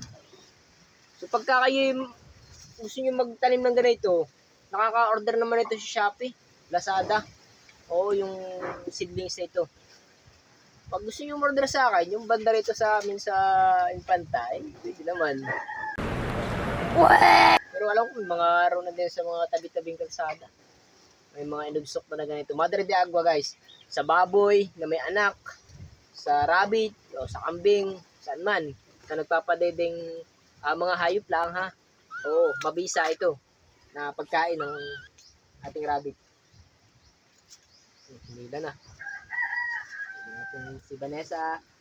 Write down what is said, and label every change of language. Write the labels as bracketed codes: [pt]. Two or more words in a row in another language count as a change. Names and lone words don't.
[tl] So pagka kayo gusto nyo magtanim ng ganito, nakaka-order naman ito sa Shopee, Lazada, o yung seedlings na ito. Pag gusto nyo order sa akin, yung banda rito sa amin sa Infanta, pwede naman. Pero alam ko, mga araw na din sa mga tabi-tabing kalsada. May mga inugsok na ganito. Madre de Agua guys, sa baboy na may anak, sa rabbit, o sa kambing, saan man, sa nagpapadedeng mga hayop lang ha. Oo, mabisa ito na pagkain ng ating rabbit. Hinila na. Natin si Vanessa.